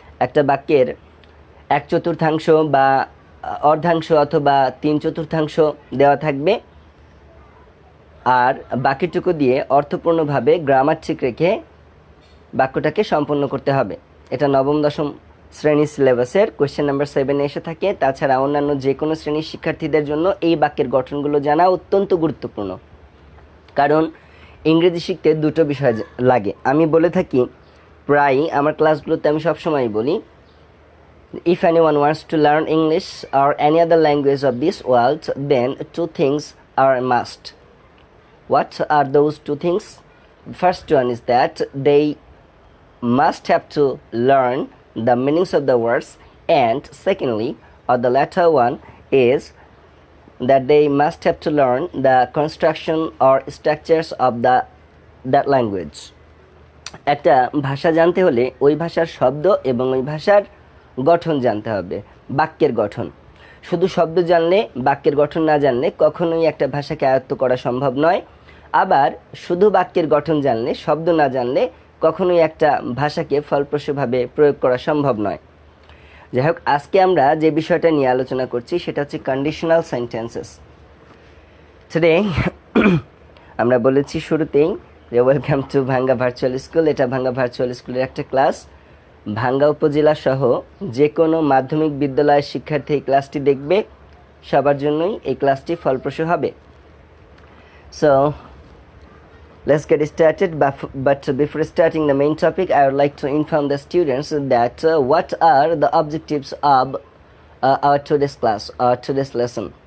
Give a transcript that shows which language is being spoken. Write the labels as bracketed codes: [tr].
[bn] একটা বাক্যের 1/4 বা অর্ধাংশ অথবা 3/4 দেওয়া থাকবে আর বাকিটুকু দিয়ে অর্থপূর্ণভাবে গ্রামার ঠিক রেখে বাক্যটাকে সম্পন্ন করতে হবে। এটা নবম দশম শ্রেণীর সিলেবাসের কোয়েশ্চেন নাম্বার 7 এসে থাকে। তাছাড়া অন্যান্য যে কোনো শ্রেণীর শিক্ষার্থীদের জন্য এই বাক্যের গঠনগুলো জানা অত্যন্ত গুরুত্বপূর্ণ, কারণ ইংরেজি শিখতে দুটো বিষয় লাগে। আমি বলে থাকি প্রায়ই আমার ক্লাসগুলোতে, আমি সবসময় বলি, [en] if anyone wants to learn English or any other language of this world, then two things are a must. What are those two things? First one is that they must have to learn the meanings of the words, and secondly, or the latter one, is that they must have to learn the construction or structures of that language. [bn] একটা ভাষা জানতে হলে ওই ভাষার শব্দ এবং ওই ভাষার গঠন জানতে হবে, বাক্যের গঠন। শুধু শব্দ জানলে, বাক্যের গঠন না জানলে কখনোই একটা ভাষাকে আয়ত্ত করা সম্ভব নয়। আবার শুধু বাক্যের গঠন জানলে, শব্দ না জানলে কখনোই একটা ভাষাকে ফলপ্রসূভাবে প্রয়োগ করা সম্ভব নয়। যাই হোক, আজকে আমরা যে বিষয়টা নিয়ে আলোচনা করছি সেটা হচ্ছে কন্ডিশনাল সেন্টেন্সেস। টুডে আমরা বলেছি শুরুতেই যে ওয়েলকাম টু ভাঙ্গা ভার্চুয়াল স্কুল। এটা ভাঙ্গা ভার্চুয়াল স্কুলের একটা ক্লাস। ভাঙ্গা উপজেলা সহ যে কোনো মাধ্যমিক বিদ্যালয়ের শিক্ষার্থী এই ক্লাসটি দেখবে, সবার জন্যই এই ক্লাসটি ফলপ্রসূ হবে। [en] So let's get started, but before starting the main topic, I would like to inform the students that what are the objectives of our today's class or today's lesson.